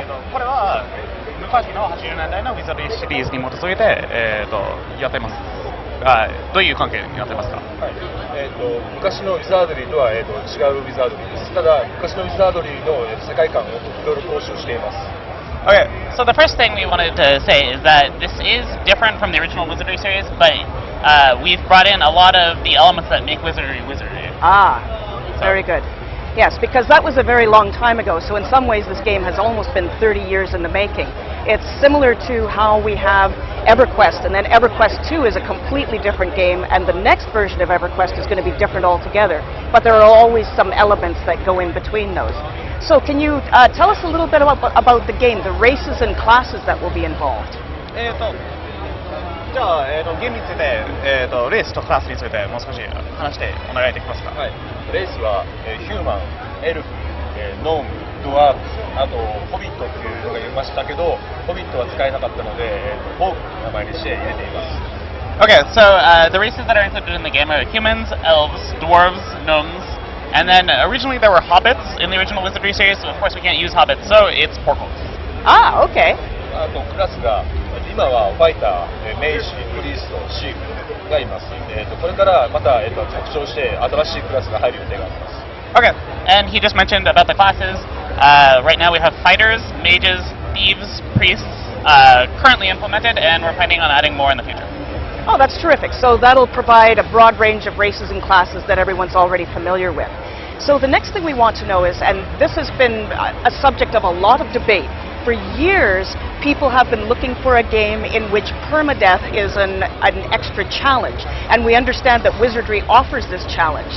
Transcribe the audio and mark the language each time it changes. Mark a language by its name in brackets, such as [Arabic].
[Japanese] これは昔の80年代のウィザードリーシリーズに基づいて、やってます。どういう関係になってますか？はい。昔のウィザードリーとは、違うウィザードリーです。ただ昔のウィザードリーの世界観をいろいろ踏襲しています。 [English] Okay, so the first thing we wanted to say is that this is different from the original Wizardry series, but we've brought in a lot of the elements that make Wizardry Wizardry. Ah, very good. Yes, because that was a very long time ago, so in some ways this game has almost been 30 years in the making. It's similar to how we have EverQuest, and then EverQuest 2 is a completely different game, and the next version of EverQuest is going to be different altogether. But there are always some elements that go in between those. So can you tell us a little bit about the game, the races and classes that will be involved? [Japanese] じゃあ、ゲームについて、レースとクラスについてもう少し話してお願いできますか？はい。レースは、ヒューマン、エルフ、ノーム、ドワーフ、あとホビットっていうのがいましたけど、ホビットは使えなかったので、ホークの名前にして入れています。 [English] Okay, so the races that are included in the game are humans, elves, dwarves, gnomes, and then originally there were hobbits in the original Wizardry series, so of course we can't use hobbits, so it's portals. Ah, okay. [Japanese] あとクラスが今はファイター、メイジ、プリースト、シーフがいます。これからまた、拡張して新しいクラスが入る予定があります。 [English] Okay, and he just mentioned about the classes. Right now we have fighters, mages, thieves, priests currently implemented, and we're planning on adding more in the future. Oh, that's terrific. So that'll provide a broad range of races and classes that everyone's already familiar with. So the next thing we want to know is, and this has been a subject of a lot of debate, for years people have been looking for a game in which permadeath is an extra challenge, and we understand that Wizardry offers this challenge.